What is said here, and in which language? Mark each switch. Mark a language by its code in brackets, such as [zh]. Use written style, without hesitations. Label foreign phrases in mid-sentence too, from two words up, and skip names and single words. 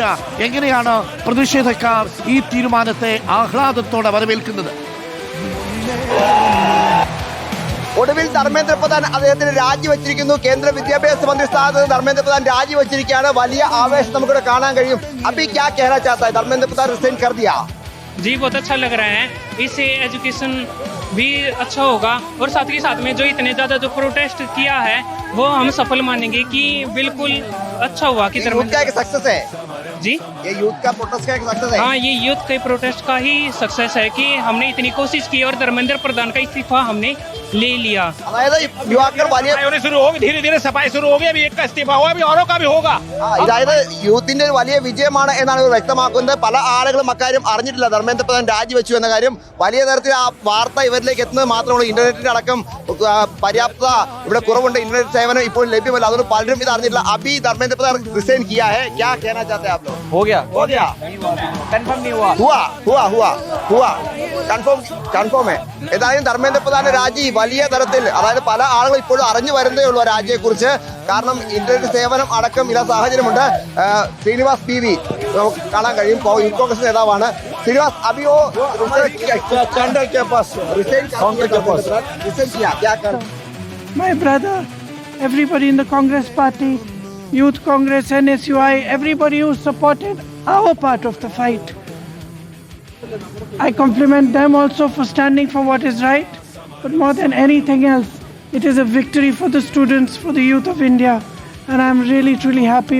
[ml] എങ്ങനെയാണ് പ്രതിഷേധക്കാർ ഈ തീരുമാനത്തെ ആഹ്ലാദത്തോടെ വരവേൽക്കുന്നത്? ഒടുവിൽ ധർമ്മേന്ദ്ര പ്രധാൻ അദ്ദേഹത്തിന് രാജിവെച്ചിരിക്കുന്നു. കേന്ദ്ര വിദ്യാഭ്യാസ മന്ത്രി സ്ഥാനത്ത് ധർമ്മേന്ദ്ര പ്രധാൻ രാജിവെച്ചിരിക്കുകയാണ്. വലിയ ആവേശം നമുക്കിവിടെ കാണാൻ കഴിയും. [hi] अभी क्या कहना चाहता है? धर्मेंद्र प्रधान रिजाइन कर दिया। जी बहुत अच्छा लग रहा है. इससे एजुकेशन भी अच्छा होगा और साथ ही साथ में जो इतने ज़्यादा जो प्रोटेस्ट किया है वो हम सफल मानेंगे कि बिल्कुल अच्छा हुआ कि यूथ का एक सक्सेस है जी. ये यूथ का प्रोटेस्ट का एक सक्सेस है. हाँ, ये यूथ के प्रोटेस्ट का ही सक्सेस है कि हमने इतनी कोशिश की और धर्मेंद्र प्रधान का इस्तीफा हमने ले लिया. [ml] അതായത് യുവാക്കൾ വലിയ [hi] शुरू होगी, धीरे धीरे सफाई शुरू होगी. अभी एक का इस्तीफा हुआ, अभी औरों का भी होगा. [ml] അതായത് യൂത്തിന്റെ ഒരു വലിയ വിജയമാണ് എന്നാണ് ഇവർ വ്യക്തമാക്കുന്നത്. പല ആളുകളും അക്കാര്യം അറിഞ്ഞിട്ടില്ല. ധർമ്മേന്ദ്ര പ്രധാൻ രാജിവെച്ചു എന്ന കാര്യം വലിയ തരത്തിൽ ആ വാർത്ത ഇവരിലേക്ക് എത്തുന്നത് മാത്രമേ. ഇന്റർനെറ്റിന്റെ അടക്കം പര്യാപ്തത ഇവിടെ കുറവുണ്ട്. ഇന്റർനെറ്റ് സേവനം ഇപ്പോൾ ലഭ്യമല്ല. അതുകൊണ്ട് പലരും ഇത് അറിഞ്ഞിട്ടില്ല. [hi] अभी धर्मेंद्र प्रधान रिजाइन किया है. क्या कहना चाहते हैं आप लोग? हो गया कंफर्म नहीं हुआ कंफर्म है. [ml] ഏതായാലും ധർമ്മേന്ദ്ര പ്രധാന്റെ രാജി വലിയ തരത്തിൽ, അതായത് പല ആളുകൾ ഇപ്പോഴും അറിഞ്ഞു വരുന്നേ ഉള്ളൂ രാജിയെ കുറിച്ച്. കാരണം ഇന്റർനെറ്റ് സേവനം അടക്കം ഇല്ല സാഹചര്യമുണ്ട്. ശ്രീനിവാസ് PV നമുക്ക് കാണാൻ കഴിയും. യൂത്ത് കോൺഗ്രസ് നേതാവാണ് ശ്രീനിവാസ്. അഭിയോ [en] My brother, everybody in the Congress party, Youth Congress, NSUI, everybody who supported our part of the fight. I compliment them also for standing for what is right, but more than anything else, it is a victory for the students, for the youth of India, and I'm really truly happy.